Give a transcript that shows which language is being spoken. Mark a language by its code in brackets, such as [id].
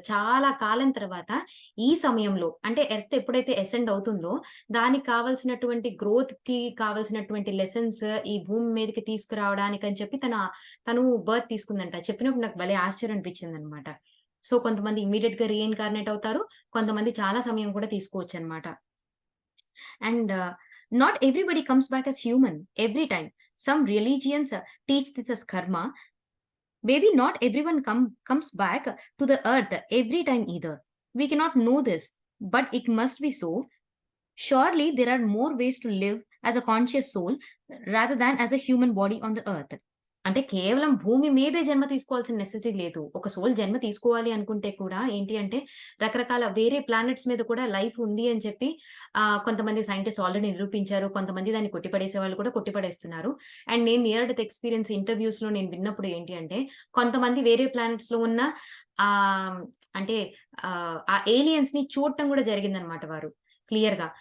[te] చాలా కాలం తర్వాత ఈ సమయంలో అంటే ఎర్త్ ఎప్పుడైతే అసెండ్ అవుతుందో, దానికి కావాల్సినటువంటి గ్రోత్‌కి కావాల్సినటువంటి లెసన్స్ ఈ భూమి మీదకి తీసుకురావడానికని చెప్పి తను బర్త్ తీసుకుందంట. చెప్పినప్పుడు నాకు భలే ఆశ్చర్యం అనిపించిందనమాట. సో, కొంతమంది ఇమ్మీడియేట్‌గా రీఇన్కార్నేట్ అవుతారు. కొంతమంది చాలా సమయం కూడా తీసుకోవచ్చనమాట. [en] And not everybody comes back as human every time. Some religions teach this as karma. Maybe not everyone comes back to the earth every time either. We cannot know this, but it must be so. Surely there are more ways to live as a conscious soul rather than as a human body on the earth. [te] అంటే కేవలం భూమి మీదే జన్మ తీసుకోవాల్సిన necessity లేదు. ఒక soul జన్మ తీసుకోవాలి అనుకుంటే కూడా ఏంటి అంటే రకరకాల వేరే ప్లానెట్స్ మీద కూడా లైఫ్ ఉంది అని చెప్పి కొంతమంది సైంటిస్ట్ ఆల్రెడీ నిరూపించారు. కొంతమంది దాన్ని కొట్టిపడేసే వాళ్ళు కూడా కొట్టిపడేస్తున్నారు. అండ్ నేను నియర్ డెత్ ఎక్స్‌పీరియన్స్ ఇంటర్‌వ్యూస్‌లో నేను విన్నప్పుడు ఏంటి అంటే కొంతమంది వేరే ప్లానెట్స్‌లో ఉన్న అంటే ఆ ఏలియన్స్‌ని చూడటం కూడా జరిగిందన్నమాట వారు క్లియర్‌గా.